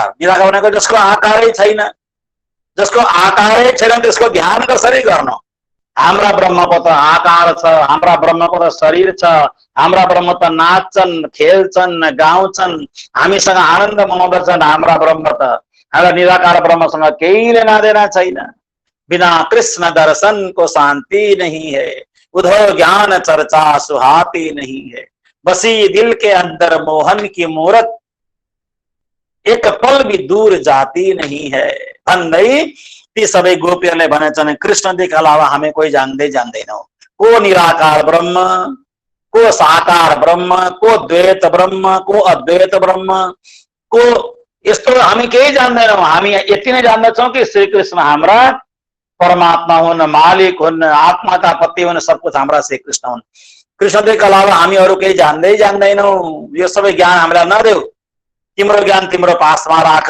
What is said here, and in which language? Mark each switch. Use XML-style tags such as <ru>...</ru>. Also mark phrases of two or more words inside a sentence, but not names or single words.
<ne>निराकार भनेको जसको आकारै छैन, जसको आकारै छैन त्यसको ध्यान कसरी गर्नु? हाम्रा ब्रह्मको त आकार छ, हाम्रा ब्रह्मको त शरीर छ, हाम्रा ब्रह्म त नाच्छन्, खेल्छन्, गाउँछन्, हामीसँग आनन्द मनाउँदछन्। हाम्रा ब्रह्म त हाम्रा निराकार ब्रह्मसँग केही</ne> <hi>लेना देना</hi> <ne>छैन।</ne> <hi>बिना कृष्ण दर्शन को शांति नहीं है, उधो ज्ञान चर्चा सुहाती नहीं है। बसी दिल के अंदर मोहन की मूरत, एक पल भी दूर जाती नहीं है</hi> <ne>भन्दै ती सबै गोपीहरूले भनेछन् कृष्णदेखि अलावा हामी कोही जान्दैनौँ। को निराकार ब्रह्म, को साकार ब्रह्म, को द्वैत ब्रह्म, को अद्वैत ब्रह्म, को यस्तो हामी केही जान्दैनौँ। हामी यति नै जान्दछौँ कि श्री कृष्ण हाम्रा परमात्मा हुन्, मालिक हुन्, आत्माका पति हुन्,</ne> <hi>सब कुछ</hi> <ne>हाम्रा श्री कृष्ण हुन्। कृष्णदेखि अलावा हामी अरू केही जान्दैनौँ। यो सबै ज्ञान हामीलाई नदेऊ, तिम्रो ज्ञान तिम्रो पासमा राख।</ne>